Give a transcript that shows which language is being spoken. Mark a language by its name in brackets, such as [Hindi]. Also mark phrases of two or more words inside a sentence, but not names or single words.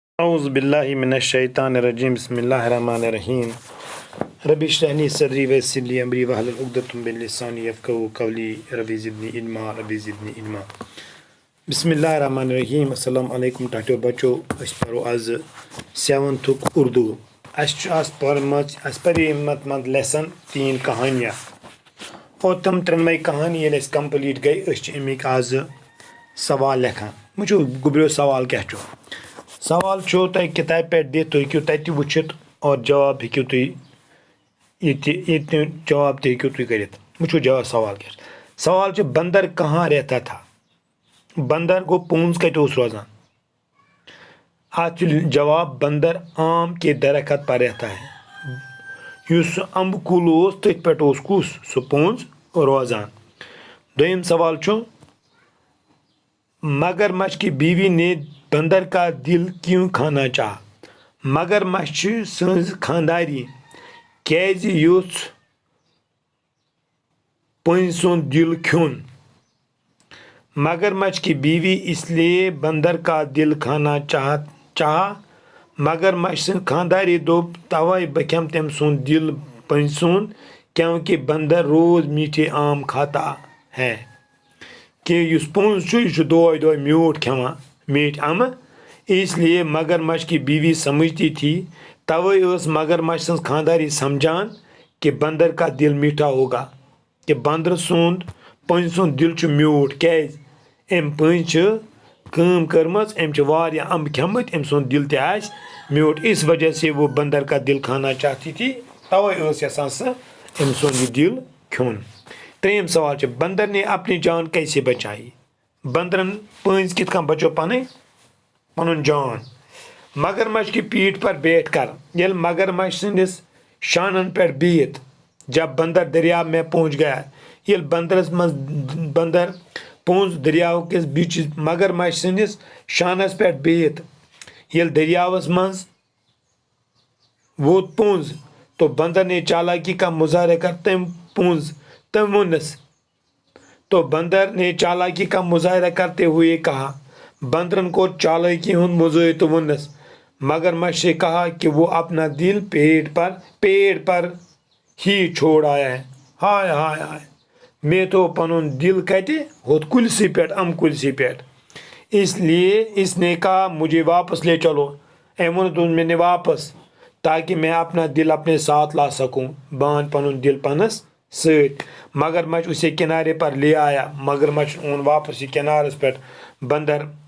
[Arabic] اعوذ باللہ من الشیطان الرجیم بسم اللہ الرحمن الرحیم رب اشرح لی صدری ویسر لی امری واحلل عقدۃ من لسانی یفقہوا قولی رب زدنی علما بسم اللہ الرحمن الرحیم السلام علیکم [Kashmiri] ٹاٹو بچو اس پرو آز 7th اردو اس پرے مت لیسن 3 کہانیاں اور تم ترنوے کہانی ییٚلہِ اَسہِ کمپلیٹ گئی أسۍ چھِ امیِکۍ آز سوال لیکھان وٕچھو گوٚبریو سوال کیاہ چھُ سوال چھُ تۄہہِ کِتابہِ پٮ۪ٹھ دِتھ تُہۍ ہیٚکِو تَتہِ وٕچھِتھ اور جواب ہیٚکِو تُہۍ ییٚتہِ جواب تہِ ہیٚکِو تُہۍ کٔرِتھ وٕچھو جواب سوال کیاہ چھُ سوال چھُ [Urdu] بندر کہاں رہتا تھا [Kashmiri] بندر گوٚو پوٗنٛز کتہِ اوس روزان اتھ چھُ جواب [Urdu] بندر آم کے درخت پر رہتا ہے [Kashmiri] یُس سُہ امبہٕ کُل اوس تٔتھۍ پٮ۪ٹھ اوس کُس سُہ پوٗنٛز روزان دوٚیِم سوال چھُ [Urdu] مگر مچھ کی بیوی نے بندر کا دل کیوں کھانا چاہا [Kashmiri] مگر مچھ چھِ سٕنٛز خانٛداری کیازِ یوٚژھ پٔنزۍ سُنٛد دل کھیوٚن [Urdu] مگر مچھ کی بیوی اس لیے بندر کا دل کھانا چاہا [Kashmiri] مگر مچھ سٕنٛز خانٛداری دوٚپ توے بہٕ کھٮ۪مہٕ تٔمۍ سُنٛد دل پٔنزۍ سُنٛد [Urdu] کیونکہ بندر روز میٹھے آم کھاتا ہے [Kashmiri] کہ یُس پوٚنٛز چھُ یہِ چھُ دۄہے دۄہے میوٗٹھ کھٮ۪وان میٖٹھۍ اَمہٕ [Urdu] اس لیے مگر مچھ کی بیوی سمجھتی تھی [Kashmiri] توے ٲس مگر مچھ سٕنٛز خانٛداری سمجھان [Urdu] کہ بندر کا دل میٹھا ہوگا [Kashmiri] کہ بندر سُنٛد پٔنزۍ سُنٛد دل چھُ میوٗٹھ کیازِ أمۍ پٔنزۍ چھِ کٲم کٔرمٕژ أمۍ چھِ واریاہ اَمبہٕ کھٮ۪مٕتۍ أمۍ سُنٛد دل تہِ آسہِ میوٗٹھ [Urdu] اس وجہ سے وہ بندر کا دل کھانا چاہتی تھی [Kashmiri] توے ٲس یژھان سۄ أمۍ سُنٛد یہِ دل کھیوٚن ترٛیٚیِم سوال چھُ [Urdu] بندر نے اپنی جان کیسے بچائی [Kashmiri] بندرن پٔنزۍ کِتھ کٔنۍ بچو پنُن جان [Urdu] مگر مچھ کی پیٹھ پر بیٹھ کر [Kashmiri] ییٚلہِ مگر مچھ سٕنٛدِس شانن پٮ۪ٹھ بِہِتھ [Urdu] جب بندر دریاو میں پہنچ گیا [Kashmiri] ییٚلہِ بندر پوٚنٛز دریاو کِس بیٖچس مگر مچھ سٕنٛدِس شانس پٮ۪ٹھ بِہِتھ ییٚلہِ دریاوس منٛز ووت پوٚنٛز [Urdu] تو بندر نے چالاکی کا مظاہرہ کر [Kashmiri] تٔمۍ ووٚننس [Urdu] تو بندر نے چالاکی کا مظاہرہ کرتے ہوئے کہا [Kashmiri] بندرن کوٚر چالٲکی ہُنٛد مظٲہرٕ تہٕ ووٚننس [Urdu] مگر مچھ سے کہا کہ وہ اپنا دل پیڑ پر ہی چھوڑ آیا ہے [Kashmiri] ہائے ہائے ہائے مےٚ تھوٚو پنُن دل کتہِ ہُتھ کُلسٕے پٮ۪ٹھ اَمہٕ کُلسٕے پٮ۪ٹھ [Urdu] اس لیے اس نے کہا مجھے واپس لے چلو [Kashmiri] أمۍ ووٚن دوٚپُن مےٚ نہِ واپس [Urdu] تاکہ میں اپنا دل اپنے ساتھ لا سکوں [Kashmiri] بہٕ اَنہٕ پنُن دل پانس سۭتۍ [Urdu] مگر مچھ اسے کنارے پر لے آیا [Kashmiri] مگر مچھ اوٚن واپس یہ کنارس پٮ۪ٹھ بندر